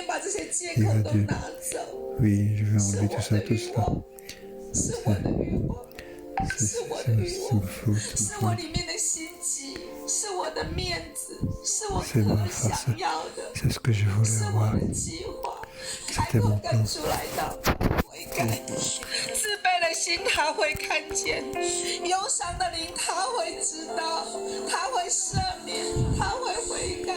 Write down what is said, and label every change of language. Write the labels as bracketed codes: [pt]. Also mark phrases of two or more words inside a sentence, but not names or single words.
[fr] Dire à Dieu, oui, je vais enlever tout ça, tout cela. C'est ma faute, c'est ma face, c'est ce que je voulais avoir. C'était mon plan. [zh] 自卑的心他会看见，忧伤的灵他会知道，他会赦免，他会悔改。